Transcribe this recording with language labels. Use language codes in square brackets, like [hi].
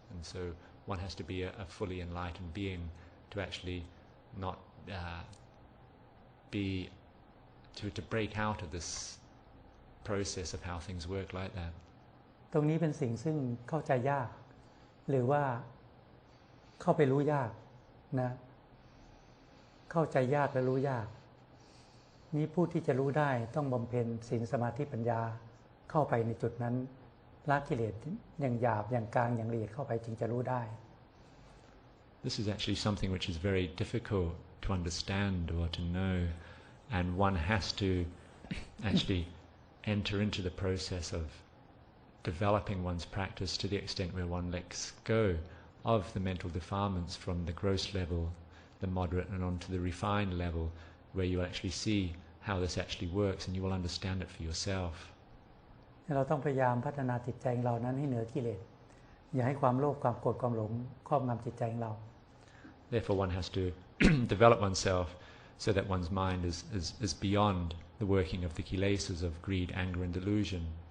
[en] And so one has to be a fully enlightened being to actually not to break out of this process of how things work like that. [th] ตรงนี้เป็นสิ่งซึ่งเข้าใจยากหรือว่าเข้าไปรู้ยากนะเข้าใจยากและรู้ยาก นี้ผู้ที่จะรู้ได้ต้องบำเพ็ญศีลสมาธิปัญญาเข้าไปในจุดนั้นละกิเลสอย่างหยาบอย่างกลางอย่างละเอียดเข้าไปจึงจะรู้ได้ [en] This is actually something which is very difficult to understand or to know, and one has to actually enter into the process of developing one's practice to the extent where one lets go of the mental defilements from the gross level, the moderate, and on to the refined level, where you actually see how this actually works and you will understand it for yourself. [th] เราต้องพยายามพัฒนาจิตใจของเรานั้นให้เหนือกิเลสอย่าให้ความโลภความโกรธความหลงครอบงำจิตใจของเรา [en] Therefore one has to develop oneself so that one's mind is beyond the working of the kilesas of greed, anger and delusion.